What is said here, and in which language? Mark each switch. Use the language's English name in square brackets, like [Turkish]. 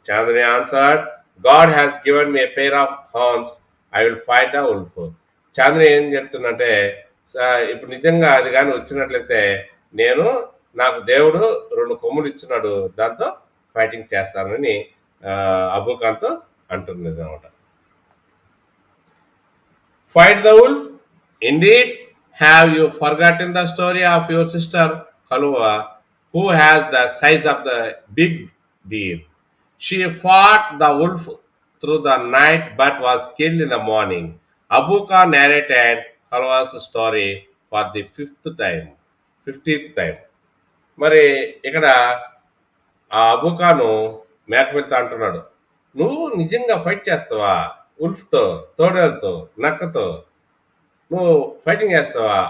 [English] Chandni answered, God has given me a pair of horns, I will fight the wolf. [Telugu] Chandni ఏం చెప్తుందంటే, ఇప్పుడు నిజంగా అది కానీ వచ్చినట్లయితే నేను, నాకు దేవుడు 2 కొమ్ములు ఇచ్చినాడు, దాంతో ఫైటింగ్ చేస్తానని అబూ ఖాన్తో అంటుంది అనమాట. [English] Fight the wolf? Indeed, have you forgotten the story of your sister Kalua, who has the size of the big deer? She fought the wolf through the night but was killed in the morning. Abu Khan narrated Kalua's story for the 50th time. [Telugu] మరి ఇక్కడ ఆ అబూ ఖాను మేకపిల్లతో అంటున్నాడు, నువ్వు నిజంగా fight చేస్తావా ఉల్ఫ్తో, తోడేలతో, నక్కతో నువ్వు fighting చేస్తావా?